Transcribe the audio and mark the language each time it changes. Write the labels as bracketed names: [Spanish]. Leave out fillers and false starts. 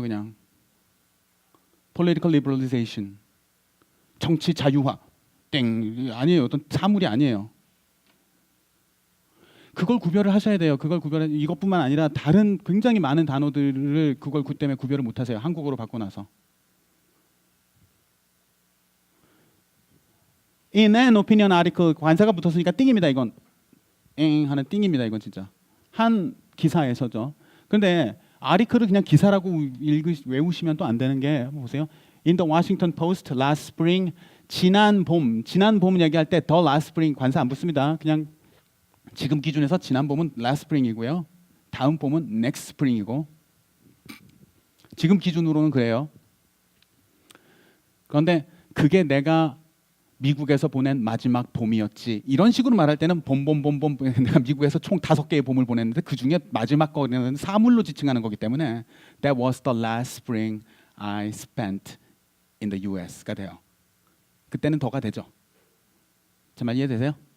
[Korean] 그냥 [English] political liberalization [Korean] 정치 자유화 땡 아니에요. 어떤 사물이 아니에요. 그걸 구별을 하셔야 돼요. 이것뿐만 아니라 다른 굉장히 많은 단어들을 그걸 때문에 구별을 못 하세요. 한국어로 바꿔놔서. [English] In an opinion article [Korean] 관사가 붙었으니까 띵입니다. 이건 엥 하는 띵입니다. 이건 진짜 한 기사에서죠. 그런데 아리클을 그냥 기사라고 외우시면 또 안 되는 게 보세요. [English] In the Washington Post last spring [Korean] 지난 봄 얘기할 때 [English] the last spring [Korean] 관사 안 붙습니다. 그냥 지금 기준에서 지난 봄은 last spring이고요. 다음 봄은 next spring이고 지금 기준으로는 그래요. 그런데 그게 내가 미국에서 보낸 마지막 봄이었지. 이런 식으로 말할 때는 봄 내가 미국에서 총 5개의 봄을 보냈는데 그중에 마지막 거는 사물로 지칭하는 거기 때문에 [English] That was the last spring I spent in the US [Korean] 가 돼요. 그때는 더가 되죠. 제 말 이해되세요?